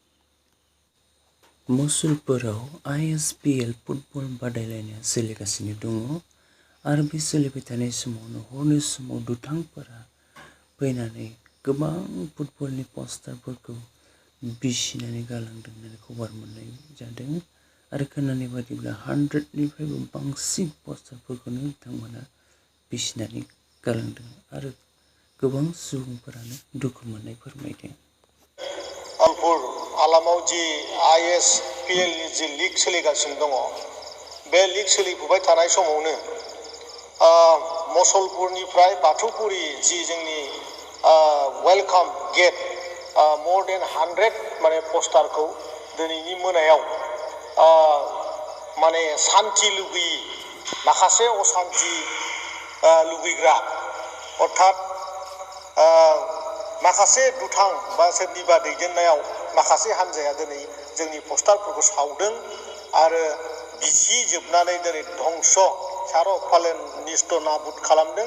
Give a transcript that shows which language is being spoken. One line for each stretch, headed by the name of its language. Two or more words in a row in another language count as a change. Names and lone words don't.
Bodo: मसुलपुराव ISPL फुटबल बादायलायनाया सोलिगासिनो दङ आरो बे सोलिबाय थानाय समावनो हरनि समाव दुथांफोरा फैनानै गोबां फुटबलनि पस्टारफोरखौ बिसिनानै गालांदों होननानै खबर मोननाय जादों आरो खोनानाय बायदिब्ला 100निफ्रायबो बांसिन पस्टारफोरखौनो बिथांमोना बिसिनानै गालांदों आरो गोबां सुबुंफोरानो दुखु मोननाय फोरमायदों। अलपुर हालामाव जि ISPL नि जि लिग सोलिगासिनो दङ, बे लिग सोलिफुबाय थानाय समावनो मसलपुरनिफ्राय बाथौपुरि जि जोंनि वेलकाम गेट
English: more than 100
Bodo: माने पस्टारखौ दिनैनि मोनायाव माने सान्थि लुगैयि माखासे असान्थि लुगैग्रा अर्थात माखासे दुथां बा सोरनिबा दैदेननायाव माखासे हान्जाया दिनै जोंनि पस्टारफोरखौ सावदों आरो बिसिजोबनानै दिनै धंस सार फालेन निस्थ नाबुद खालामदों।